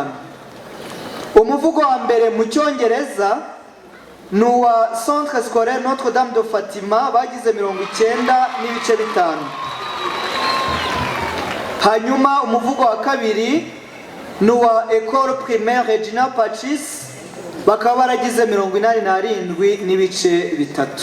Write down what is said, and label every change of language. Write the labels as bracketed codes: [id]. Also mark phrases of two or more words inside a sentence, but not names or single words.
[rw] Umuvugo wa mbere mu Cyongereza ni uwa Centre Scolaire Notre Dame de Fatima, bagize 90 n'ibice 5. Hanyuma umuvugo wa kabiri ni uwa Ecole Primaire Regina Pacis, bakaba baragize 87 n'ibice 3.